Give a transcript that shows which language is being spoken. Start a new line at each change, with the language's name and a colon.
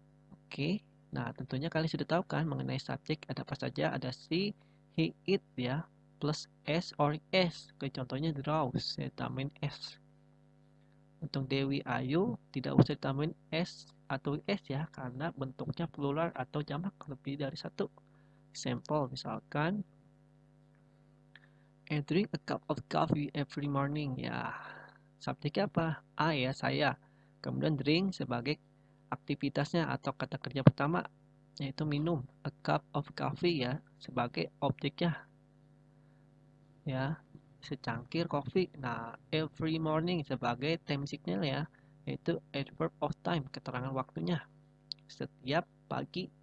Indonesian: Oke. Nah, tentunya kalian sudah tahu kan mengenai subjek ada apa saja? Ada she, he, it ya, plus s or s. Oke, contohnya draws, saya tambahin s. Untuk Dewi Ayu tidak usah ditambahin s atau s ya, karena bentuknya plural atau jamak lebih dari satu.
English: Example
Indonesian: misalkan,
English: I drink a cup of coffee every morning.
Indonesian: Ya, subjeknya apa? I ya, saya. Kemudian drink sebagai aktivitasnya atau kata kerja pertama yaitu minum,
English: a cup of coffee
Indonesian: ya sebagai objeknya ya, secangkir kopi. Nah, every morning sebagai time signal ya, yaitu adverb of time, keterangan waktunya, setiap pagi.